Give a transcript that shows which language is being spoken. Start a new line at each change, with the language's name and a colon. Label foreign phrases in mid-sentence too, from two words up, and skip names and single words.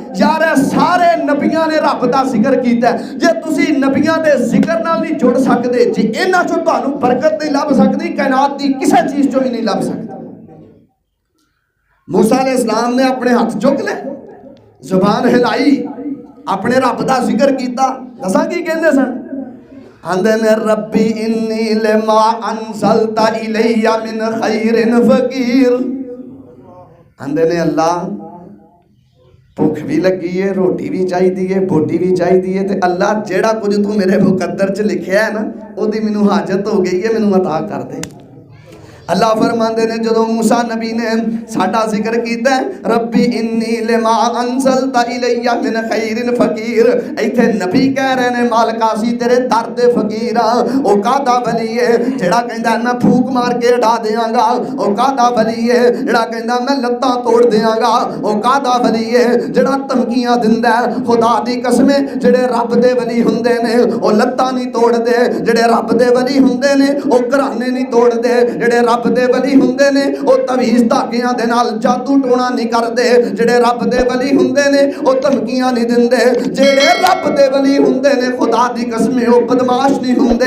Punjabi: یار سارے نبیاں نے رب دا ذکر کیتا، جے تسی نبیاں دے ذکر نال نہیں جڑ سکدے، جے اِنہاں چوں تہانوں برکت نہیں لبھ سکدی، کائنات دی کسی چیز چوں بھی نہیں لبھ سکدی. موسیٰ علیہ السلام نے اپنے ہتھ چک لئے، زبان ہلائی، اپنے رب دا ذکر کیتا. دسا کی کہندے سن، آندے نے
Arabic: رب إني لما أنزلت إلي من خير فقير.
Punjabi: آندے نے اللہ بھکھ بھی لگی ہے، روٹی بھی چاہیے ہے، بوٹی بھی چاہیے ہے، تے اللہ جیہڑا کجھ توں میرے مقدر چ لکھیا ہے نا، اوہدی مینوں حاجت ہو گئی ہے، مینوں عطا کر دے. اللہ فرماتے نے جو موسیٰ نبی نے ساڈا ذکر کیا,
Arabic: رب إني لما أنزلت إلي من خير فقير,
Punjabi: ایتھے نبی کہہ رہے نے مالکا سی تیرے در دے فقیر. او کہدا ولی ہے جیہڑا کہندا میں پھوک مار کے اڈا دیانگا، او کہدا ولی ہے جیہڑا کہندا میں لتاں توڑ دیانگا، او کہدا ولی ہے جیہڑا دھمکیاں دیندا. خدا دی قسم جیہڑے رب دے ولی ہندے نے او لتاں نہیں توڑدے، جیہڑے رب دے ولی ہندے نے او گھرانے نہیں توڑدے، جیہڑے رب دے ولی ہندے نے او تعویذ دھاگیاں دے نال جادو ٹونا نہیں کردے، جیہڑے رب دے ولی ہندے نے او دھمکیاں نہیں دیندے، جیہڑے رب دے ولی ہندے نے خدا دی قسم او بدمعاش نہیں ہندے.